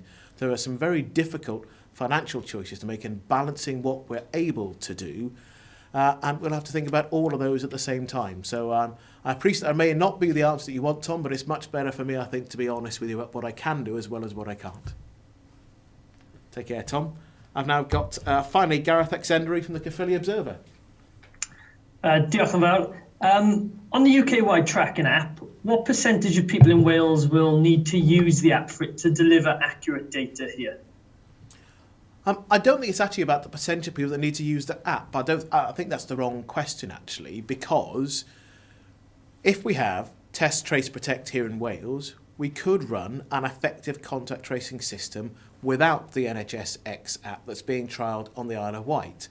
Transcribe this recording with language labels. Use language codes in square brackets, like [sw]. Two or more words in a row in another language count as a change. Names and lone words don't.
[en] There are some very difficult financial choices to make in balancing what we're able to do, and we'll have to think about all of those at the same time. So I appreciate that may not be the answer that you want, Tom, but it's much better for me, I think, to be honest with you about what I can do as well as what I can't. Take care, Tom. I've now got, finally, Gareth Exendery from the Caerphilly Observer. [cy] Diolch yn fawr. [en] On the UK-wide tracking app, what percentage of people in Wales will need to use the app for it to deliver accurate data here? I don't think it's actually about the percentage of people that need to use the app. I think that's the wrong question, actually, because if we have Test, Trace, Protect here in Wales, we could run an effective contact tracing system without the NHS X App that's being trialled on the Isle of Wight.